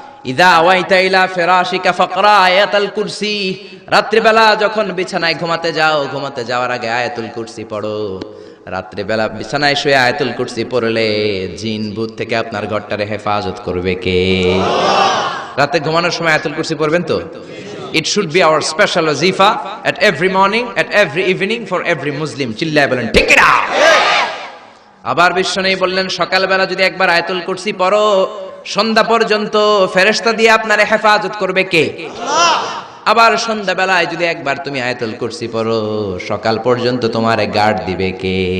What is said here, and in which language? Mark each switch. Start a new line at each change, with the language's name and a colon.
Arabic: ইদা আওয়াইতা ইলা ফিরাশিকা ফাকরা আয়াতুল কুরসি,
Bangla: রাত্রিবেলা যখন বিছানায় ঘুমাতে যাওয়ার আগে আয়াতুল কুরসি পড়ো। রাত্রিবেলা বিছানায় শুয়ে আয়াতুল কুরসি পড়লে জিন ভূত থেকে আপনার ঘরটারে হেফাজত করবে কে? রাতে ঘুমানোর সময় আয়াতুল কুরসি পড়বেন তো?
English: It should be our special wazifa at every morning, at every evening for every Muslim.
Bangla: চিল্লায় বলেন ঠিক কিনা? আবার বিশ্বনবী বললেন সকালবেলা যদি একবার আয়াতুল কুরসি পড়ো, সন্ধ্যা পর্যন্ত ফেরেশতা দিয়ে আপনারে হেফাজত করবে কে? আবার সন্ধ্যাবেলায় যদি একবার তুমি আয়াতুল কুরসি পড়ো, সকাল পর্যন্ত তোমারে গার্ড দিবে কে?